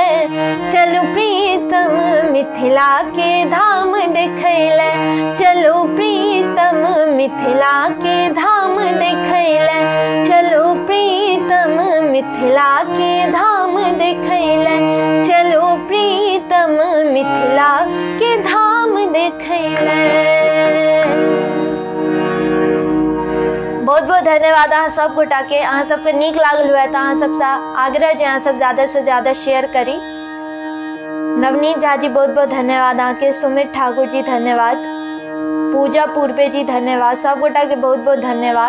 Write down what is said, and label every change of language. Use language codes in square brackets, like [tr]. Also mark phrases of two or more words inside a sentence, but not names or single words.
[mai] चलो प्रीतम मिथिला के धाम देखैले, चलो प्रीतम मिथिला के धाम देखैले। चलो प्रीतम मिथिला के धाम देखैले, चलो प्रीतम मिथिला के धाम देखैले। बहुत बहुत धन्यवाद अहाँ सब गोटा के। अहाँ सबके नीक लागल हुए तो अहाँ सबसे आग्रह जे अहाँ सब ज्यादा से ज्यादा शेयर करी। नवनीत झा जी बहुत बहुत धन्यवाद अहाँ के। सुमित ठाकुर जी धन्यवाद, पूजा पूर्वे जी धन्यवाद, सब गोटा के बहुत बहुत धन्यवाद।